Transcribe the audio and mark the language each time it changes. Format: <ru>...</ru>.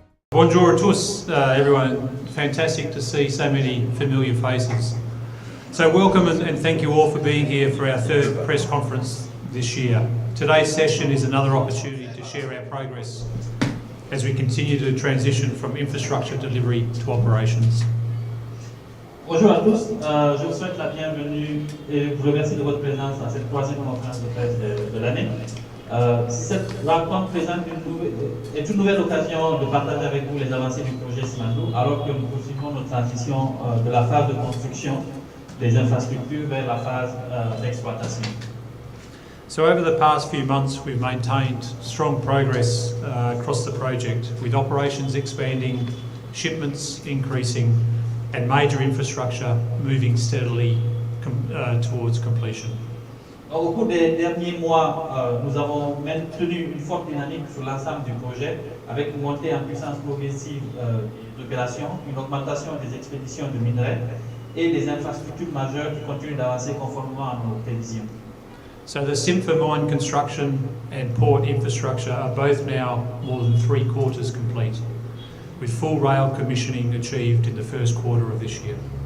<fr>Bonjour à tous,</fr> <en>everyone. Fantastic to see so many familiar faces. So welcome and thank you all for being here for our third press conference this year. Today's session is another opportunity to share our progress as we continue to transition from infrastructure delivery to operations.</en> <fr>Bonjour à tous, je vous souhaite la bienvenue et vous remercie de votre présence dans cette troisième conférence de presse de l'année. Cette rencontre est une nouvelle occasion de partager avec vous les avancées du projet 𝘂𝗲𝗄 alors que nous poursuivons notre transition de la phase de construction des infrastructures vers la phase d'exploitation.</fr> <en>So over the past few months we've maintained strong progress across the project with operations expanding, shipments increasing and major infrastructure moving steadily towards completion.</en> <fr>Au cours des derniers mois, nous avons maintenu une forte dynamique sur l'ensemble du projet avec une montée en puissance progressive des opérations, une augmentation des expéditions de minerais et des infrastructures majeures qui continuent d'avancer conformément à nos prévisions.</fr> <en>So the 𝘂𝗲𝗄 mine construction and port infrastructure are both now more than 3/4 complete, with full rail commissioning achieved in the first quarter of this year.</en>